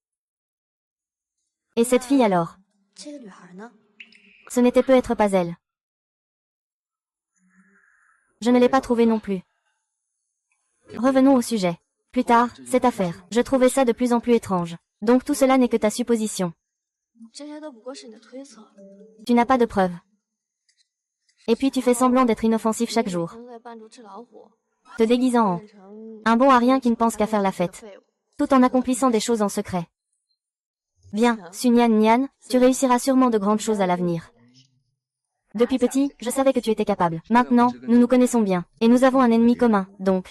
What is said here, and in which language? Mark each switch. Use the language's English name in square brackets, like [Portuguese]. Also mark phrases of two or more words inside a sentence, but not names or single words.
[French] Et cette fille alors? Ce n'était peut-être pas elle. Je ne l'ai pas trouvé non plus. Revenons au sujet. Plus tard, cette affaire. Je trouvais ça de plus en plus étrange. Donc tout cela n'est que ta supposition. [Chinese] 这些都不过是你的推测。 [French] Tu n'as pas de preuves. Et puis tu fais semblant d'être inoffensif chaque jour, [Chinese] 人类扮猪吃老虎， [French] te déguisant en [Chinese] 变成 [French] un bon à rien qui ne pense qu'à faire la fête, [Chinese] 废物。 [French] tout en accomplissant des choses en secret. Bien, Sunyan Nian, tu réussiras sûrement de grandes choses à l'avenir. Depuis petit, je savais que tu étais capable. Maintenant, nous nous connaissons bien, et nous avons un ennemi commun, donc